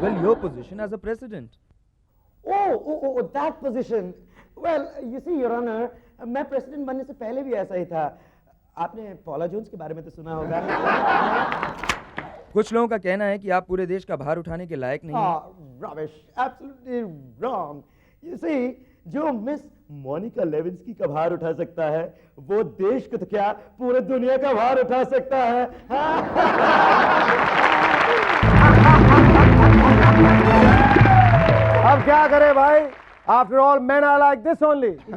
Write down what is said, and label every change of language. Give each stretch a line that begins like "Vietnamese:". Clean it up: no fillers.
English: Well your position as a president. Oh, that position. Well, you see, Your Honor,
Hindi: मैं president बनने से पहले भी ऐसा ही था। आपने पॉला जोन्स के बारे में तो सुना होगा। कुछ लोगों का कहना है कि आप पूरे देश का भार उठाने के लायक नहीं हैं।
English: Rubbish, absolutely wrong. You see,
Hindi: जो मिस मोनिका लेविंस्की का भार उठा सकता है, वो देश को तो क्या पूरे दुनिया का भार उठा सकता है। अब क्या करें भाई,
English: After all man are like this only.